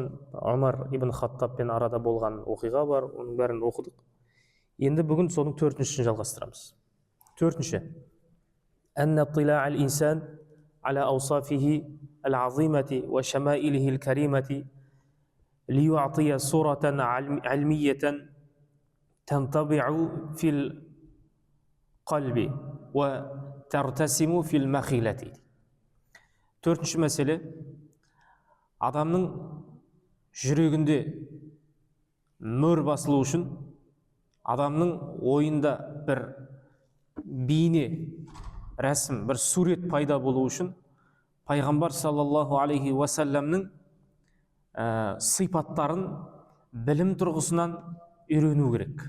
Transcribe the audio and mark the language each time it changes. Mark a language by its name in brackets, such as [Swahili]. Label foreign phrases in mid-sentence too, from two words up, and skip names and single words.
[Kazakh] Омар ибн Хаттабпен арада болған оқиға бар, оның бәрін оқыдық. Енді бүгін соның төртіншісін жалғастырамыз. [Arabic] Төртінші, أن اطلاع الإنسان على أوصافه العظيمة وشمائله الكريمة ليعطيه صورة علمية تنطبع في القلب وترتسم في المخيلة. [Kazakh] Төртінші мәселе, адамның жүрегінде мөр басылу үшін, адамның ойында бір бейне, рәсім, бір сурет пайда болу үшін, пайғамбар [Arabic] صلى الله عليه وسلم [Kazakh] сипаттарын білім тұрғысынан үйрену керек.